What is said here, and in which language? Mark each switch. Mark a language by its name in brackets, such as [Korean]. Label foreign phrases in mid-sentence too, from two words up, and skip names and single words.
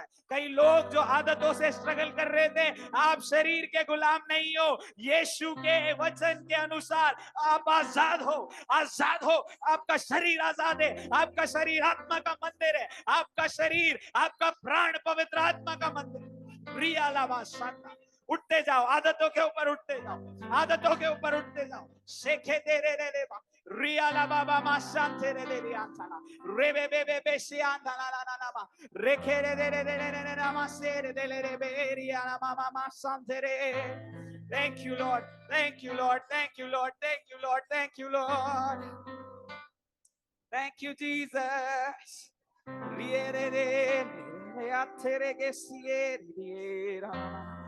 [Hindi] कई लोग जो आदतों से स्ट्रगल कर रहे थे, आप शरीर के गुलाम नहीं हो, यीशु के वचन के अनुसार आप आजाद हो, आजाद हो। आपका शरीर आजाद है, आपका शरीर आत्मा का मंदिर है, आपका शरीर, आपका प्राण पवित्र आत्मा का मंदिर। रिया लावा शांता। उठते जाओ, आदतों के ऊपर उठते जाओ, आदतों के ऊपर उठते जाओ। शेखे दे रे रिया ला बाबा मा शांते रे दे रियांताना रे बे बे शियांता ला ला ना मा रेखे रे रे रे रे ना मा से रे दे रे बे रिया ला मा मा शांते रे। [English] Thank you Lord, thank you Lord, thank you Lord, thank you Lord, thank you Lord, thank you Jesus. Riere re re atere che si riera